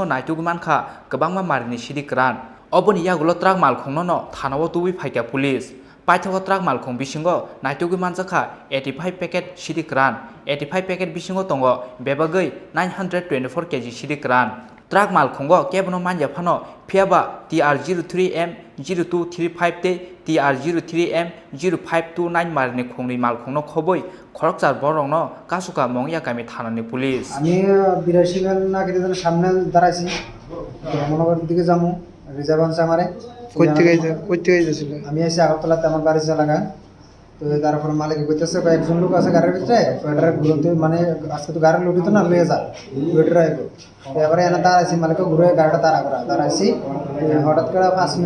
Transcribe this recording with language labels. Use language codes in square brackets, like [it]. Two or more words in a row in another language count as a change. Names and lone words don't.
[trp] naitugu mankha kwbangma marini sidi kran oboni yagulo truck malkhung no thanao tubi phaika police paithako truck malkhung bisingo naitugu manjaka 85 packet sidi kran 85 packet bisingo tongo bebagui 924 kg sidi kran truck malkhungo kebono manja phano phiaba TR03M0235 te TR03M0529 marni khongni malkhungno khoboi khorokchar borongno kasuka mongya kami thanani police [bn] আমি বিরাশিগাল না কেটে সামনে দাঁড়াইছি মনোবর দিকে যাবো রিজার্ভ আনছে আমারে কইতে গেছিল আমি এসে আগরতলাতে আমার বাড়ির এলাকা তো তারপর মালিক কইতেছে কয়েকজন লোক আছে গাড়ির ভিতরে ওটার ঘুরতে মানে আজকে তো গাড়ি লুটি তো না লয়ে যা ওইটা এবারে এনে দাঁড়াইছি মালিক ঘুরে গাড়িটা দাঁড়াইছি হঠাৎ করে 5